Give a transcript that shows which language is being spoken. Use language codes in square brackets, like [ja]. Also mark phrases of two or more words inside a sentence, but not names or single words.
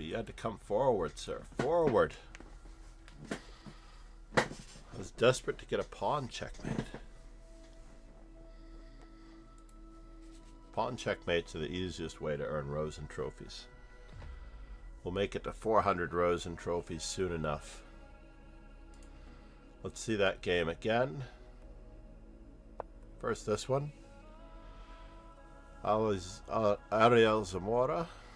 [en] You had to come forward, sir. Forward. I was desperate to get a pawn checkmate. Pawn checkmates are the easiest way to earn Rosen trophies. We'll make it to 400 Rosen trophies soon enough. Let's see that game again. First this one. Ariel Zamora.